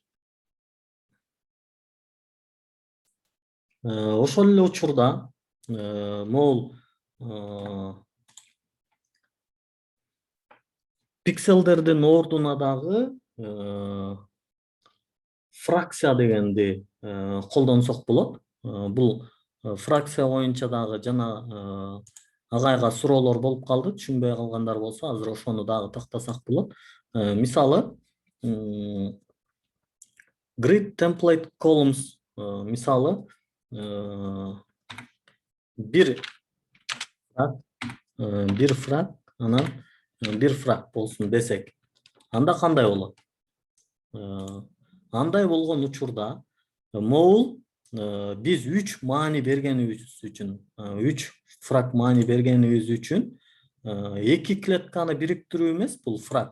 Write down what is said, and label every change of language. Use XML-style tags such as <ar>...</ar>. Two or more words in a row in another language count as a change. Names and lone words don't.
<ky>Ошол эле учурда могул пикселдердин ордуна дагы фракция дегенди колдонсок болот. Бул фракция боюнча дагы жана агайга суроолор болуп калды, түшүнбөй калгандар болсо азыр ошону дагы тактасак болот. Мисалы,</ky> <en>grid template columns,</en> <ky>мисалы, бир фраг, анан бир фраг болсун десек, анда кандай болот? Андай болгон учурда могул биз 3 маани бергенибиз үчүн, 3 фраг маани бергенибиз үчүн 2 клетканы бириктирүү эмес бул фраг.</ky>